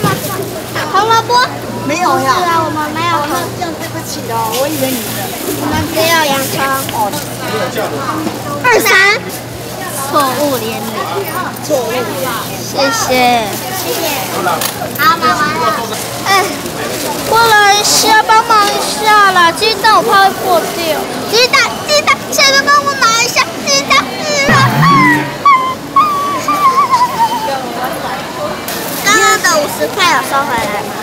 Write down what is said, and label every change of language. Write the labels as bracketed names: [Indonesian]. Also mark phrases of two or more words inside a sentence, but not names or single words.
[Chinese] 紅蘿蔔？沒有呀。是啊，我們沒有。這樣對不起哦，我以為你的。我們只有洋蔥。哦 23。錯誤連理。錯誤。謝謝。謝謝。好，買完了。把鸡蛋，我怕会破掉。鸡蛋，谁能帮我拿一下？鸡蛋是了。刚刚的50块有收回来吗？